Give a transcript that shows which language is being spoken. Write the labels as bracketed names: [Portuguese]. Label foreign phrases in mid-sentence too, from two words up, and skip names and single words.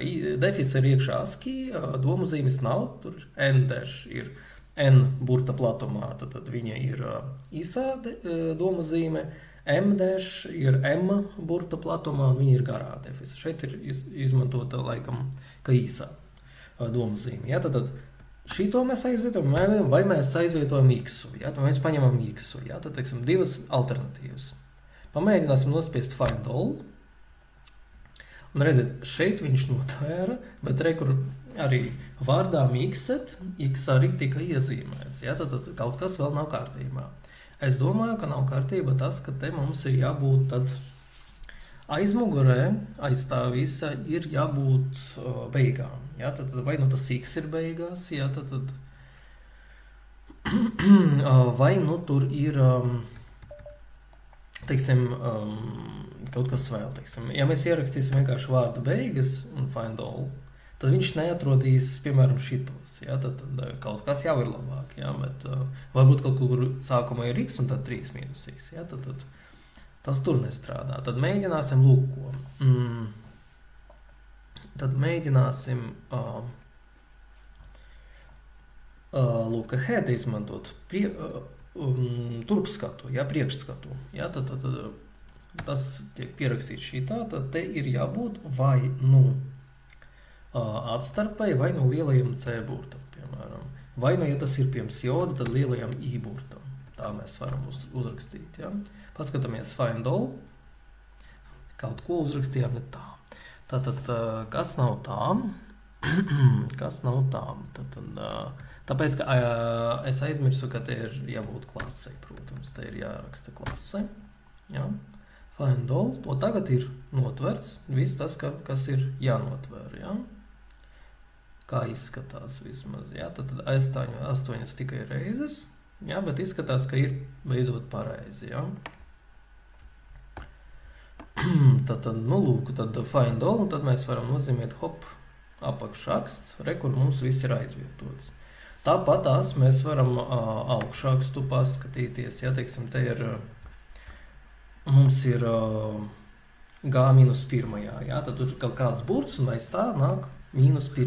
[Latvian] Defisa ir iekšā ASCII, domu zīmes nav, tur n-dash ir n burta platumā, tad viņa ir īsā domu zīme, M dash ir M burta platumā, un viņi ir garā defisa. Šeit ir izmantota laikam, ka īsā domzīme. Ja? Tad šito mēs aizvietojam, vai mēs aizvietojam X-u, ja? Tad mēs paņemam X-u, ja? Tad, teiksim, divas alternatīvas. Pamēģināsim nospiest [English] find all. [Latvian] Un redziet, šeit viņš notvēra, bet kur arī vārdām X arī tika iezīmēts. Ja? Tad kaut kas vēl nav kārtībā. Es domāju, ka nav kārtība tas, ka te mums ir jābūt tad aizmugurē, aiz tā visa ir jābūt beigām. Ja? Tad vai nu tas X ir beigās, ja? Tad vai nu tur ir, teiksim, kaut kas vēl, teiksim. Ja mēs ierakstīsim vienkārši vārdu beigas un [English] find all, [Latvian] tad viņš neatrodīs, piemēram, šitos. Ja? Tad kaut kas jau ir labāk. Ja? Bet varbūt kaut kur sākumā ir X un tad 3 minus X. Ja? Tad tas tur nestrādā. Tad mēģināsim lūko. Tad mēģināsim lūka head izmantot turpskatu, ja? Priekšskatu. Ja? Tad tas tiek pierakstīts šitā, tad te ir jābūt vai nu atstarpai vai no lielajam C burtam, piemēram. Vai nu, ja tas ir pirms joda, tad lielajam I burtam. Tā mēs varam uzrakstīt, ja? Paskatāmies [English] find all. [Latvian] Kaut ko uzrakstījām ne tā. Tātad, kas nav tām? Kas nav tām? Tāpēc, ka es aizmirsu, ka te ir jābūt klasei, protams. Te ir jāraksta klase, ja? [English] Find all. [Latvian] Un tagad ir notverts viss tas, kas ir jānotver, ja? Kā izskatās vismaz, ja? Tad 8 tikai reizes, ja? Bet izskatās, ka ir beidzot pareizi, ja? Tad, nu lūk, tad [English] find all, [Latvian] un tad mēs varam nozīmēt hop, apakšraksts, kur mums viss ir aizvietots. Tāpat tās mēs varam augšrakstu paskatīties, ja, teiksim, te ir, mums ir G-1, ja? Tad tur kaut kāds burts, un aiz tā nāk -1.